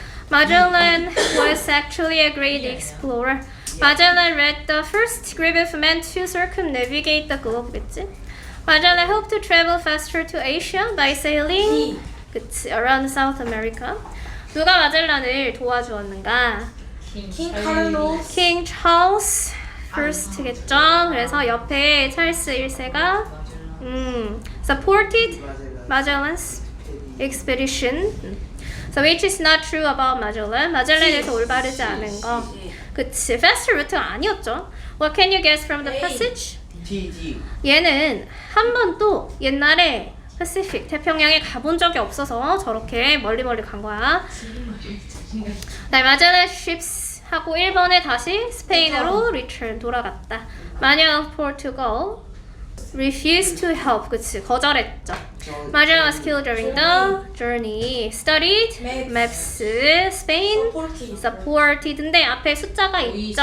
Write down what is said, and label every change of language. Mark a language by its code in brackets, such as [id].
[en] Magellan was actually a great explorer. Magellan led the first group of men to circumnavigate the globe겠지? Magellan hoped to travel faster to Asia by sailing [ko] 그치, [en] around South America. [ko] 누가 마젤란을 도와주었는가? 킹 카를로스. [en] King Charles First겠죠? [ko] 그래서 옆에 찰스 1세가 [en] supported Magellan's expedition. So which is not true about Magellan. [ko] 마젤란에서 올바르지 않은 거. 그치, [en] fast route [ko] 가 아니었죠. [en] What can you guess from the passage? T. [ko] 얘는 한 번도 옛날에 패시픽 태평양에 가본 적이 없어서 저렇게 멀리 간 거야. 네, 마젤란 ships 하고 일본에 다시 스페인으로 return 돌아갔다. [en] Manuel of Portugal refused to help. [ko] 그치, 거절했죠. [en] Magellan was killed during the journey. Studied maps. Spain supported [ko] 인데 앞에 숫자가 있죠.